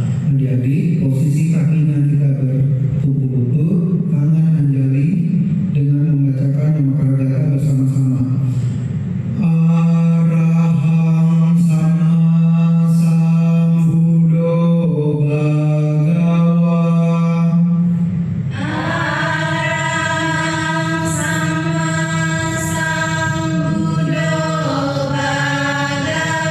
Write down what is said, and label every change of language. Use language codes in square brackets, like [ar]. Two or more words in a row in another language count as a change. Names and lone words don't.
[id] Adik-adik, posisi kakinya kita bertubuh lutut, tangan anjali dengan membacakan nama kerajaan bersama-sama. [pi] Arahang sama sambuddho bhagava. Arahang sama sambuddho bhagava.